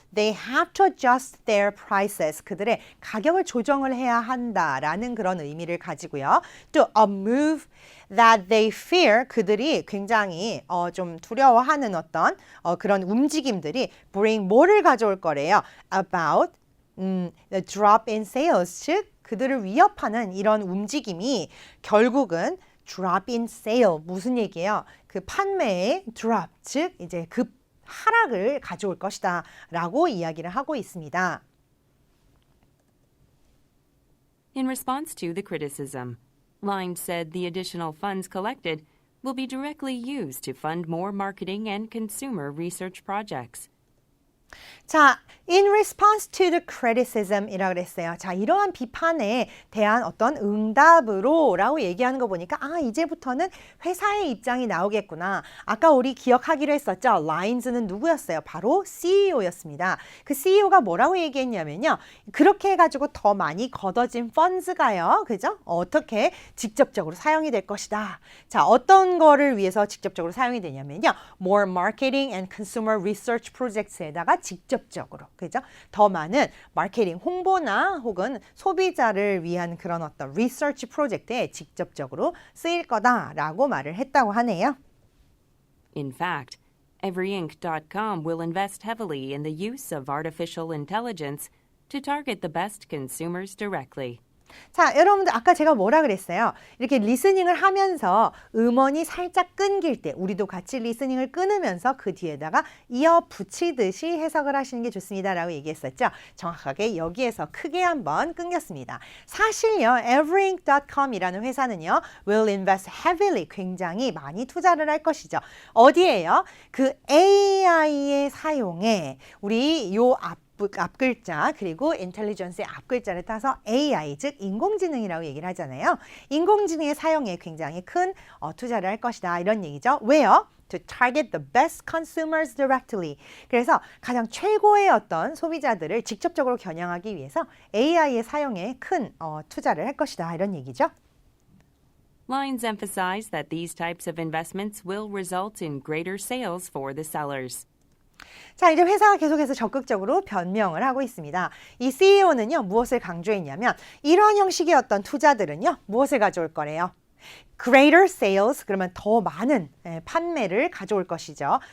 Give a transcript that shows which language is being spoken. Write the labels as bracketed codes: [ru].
[en] They have to adjust their prices. [ko] 그들의 가격을 조정을 해야 한다라는 그런 의미를 가지고요. 또 [en] a move that they fear, [ko] 그들이 굉장히 좀 두려워하는 어떤 그런 움직임들이 bring 뭐를 가져올 거래요? [en] About the drop in sales, [ko] 즉 그들을 위협하는 이런 움직임이 결국은 [en] drop in sale, [ko] 무슨 얘기예요? 그 판매의 drop, 즉 이제 급 하락을 가져올 것이다 라고 이야기를 하고 있습니다. [en] In response to the criticism, Lines said the additional funds collected will be directly used to fund more marketing and consumer research projects. [ko] 자, [en] in response to the criticism [ko] 이라고 그랬어요. 자, 이러한 비판에 대한 어떤 응답으로 라고 얘기하는 거 보니까 이제부터는 회사의 입장이 나오겠구나. 아까 우리 기억하기로 했었죠. 라인즈는 누구였어요? 바로 CEO였습니다. 그 CEO가 뭐라고 얘기했냐면요. 그렇게 해가지고 더 많이 걷어진 펀즈가요. 그죠? 어떻게 직접적으로 사용이 될 것이다. 자, 어떤 거를 위해서 직접적으로 사용이 되냐면요. [en] More marketing and consumer research projects에다가 [ko] 직접적으로, 그죠? 더 많은 마케팅, 홍보나 혹은 소비자를 위한 그런 어떤 리서치 프로젝트에 직접적으로 쓰일 거다라고 말을 했다고 하네요. [en] In fact, everyinc.com will invest heavily in the use of artificial intelligence to target the best consumers directly. [ko] 자, 여러분들 아까 제가 뭐라 그랬어요? 이렇게 리스닝을 하면서 음원이 살짝 끊길 때 우리도 같이 리스닝을 끊으면서 그 뒤에다가 이어 붙이듯이 해석을 하시는 게 좋습니다 라고 얘기했었죠. 정확하게 여기에서 크게 한번 끊겼습니다. 사실요, everyinc.com 이라는 회사는요, [en] will invest heavily, [ko] 굉장히 많이 투자를 할 것이죠. 어디에요? 그 AI의 사용에 우리 요 앞글자 그리고 인텔리전스의 앞글자를 따서 AI, 즉 인공지능이라고 얘기를 하잖아요. 인공지능의 사용에 굉장히 큰 투자를 할 것이다 이런 얘기죠. 왜요? [en] To target the best consumers directly. [ko] 그래서 가장 최고의 어떤 소비자들을 직접적으로 겨냥하기 위해서 AI의 사용에 큰 투자를 할 것이다 이런 얘기죠. [en] Lines emphasize that these types of investments will result in greater sales for the sellers. [ko] 자, 이제 회사가 계속해서 적극적으로 변명을 하고 있습니다. 이 CEO는요, 무엇을 강조했냐면 이러한 형식의 어떤 투자들은요, 무엇을 가져올 거래요? [en] Greater sales, [ko] 그러면 더 많은 판매를 가져올 것이죠.